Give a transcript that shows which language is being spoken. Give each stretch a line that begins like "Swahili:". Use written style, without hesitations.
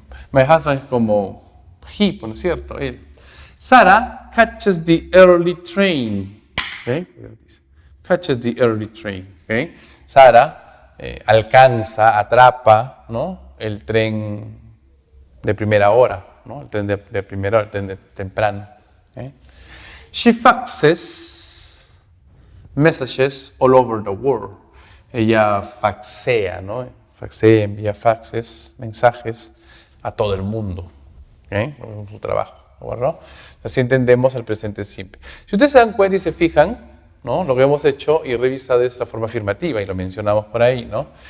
Spanish: My husband es como he, ¿no es cierto? Él.
English: Sarah catches the early train. ¿Okay? Catches the early train. ¿Okay?
Spanish: Sarah alcanza, atrapa, ¿no? El tren de primera hora, ¿no? El tren de primera hora, el tren de temprano. ¿Okay?
English: She faxes messages all over the world.
Spanish: Ella faxea, ¿no? Faxea, envía faxes, mensajes a todo el mundo. ¿Okay? Con su trabajo, ¿no? Así entendemos el presente simple. Si ustedes se dan cuenta y se fijan, ¿no? Lo que hemos hecho y revisado es la forma afirmativa, y lo mencionamos por ahí, ¿no?